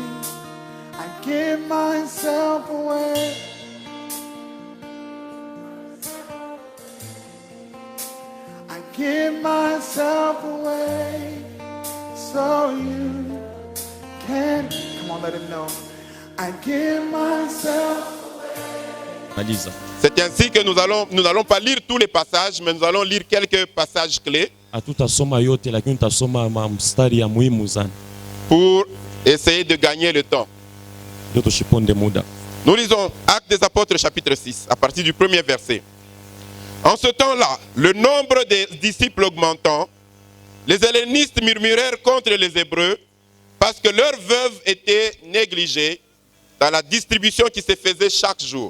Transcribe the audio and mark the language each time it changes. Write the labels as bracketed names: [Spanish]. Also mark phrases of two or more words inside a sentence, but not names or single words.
[English] I give myself away. I give myself away so you can. Come on, let him know. I give myself. Malisa. [French] C'est ainsi que nous n'allons pas lire tous les passages, mais nous allons lire quelques passages clés [Swahili] Hatutasoma yote lakini tutasoma mstari ya muhimu sana. [French] pour essayer de gagner le temps. [Swahili] Ndio tushiponde muda. [French] Nous lisons Actes des Apôtres chapitre 6 à partir du premier verset. En ce temps-là, le nombre des disciples augmentant, les hellénistes murmurèrent contre les Hébreux parce que leurs veuves étaient négligées dans la distribution qui se faisait chaque jour.